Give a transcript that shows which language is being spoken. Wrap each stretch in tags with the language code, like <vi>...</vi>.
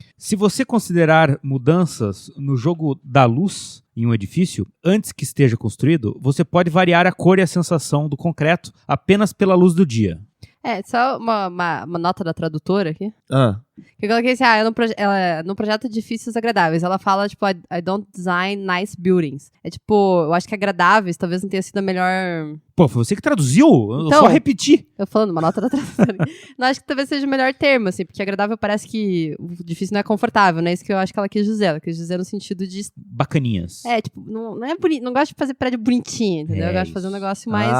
<pt>Se você considerar mudanças no jogo da luz em um edifício, antes que esteja construído, você pode variar a cor e a sensação do concreto apenas pela luz do dia. Só uma nota da tradutora aqui. Que ela disse, ela não projeta edifícios agradáveis. Ela fala, tipo,</pt> <en>I don't design nice buildings.</en> <pt>É tipo, eu acho que agradáveis talvez não tenha sido a melhor... Pô, foi você que traduziu? Eu Então, só repeti. Eu falando uma nota da tradutora. Não, acho que talvez seja o melhor termo, assim, porque agradável parece que o difícil não é confortável, né? Isso que eu acho que ela quis dizer. Ela quis dizer no sentido de... Bacaninhas. Tipo, não é bonito, não gosto de fazer prédio bonitinho, entendeu? Eu gosto de fazer um negócio mais...</pt>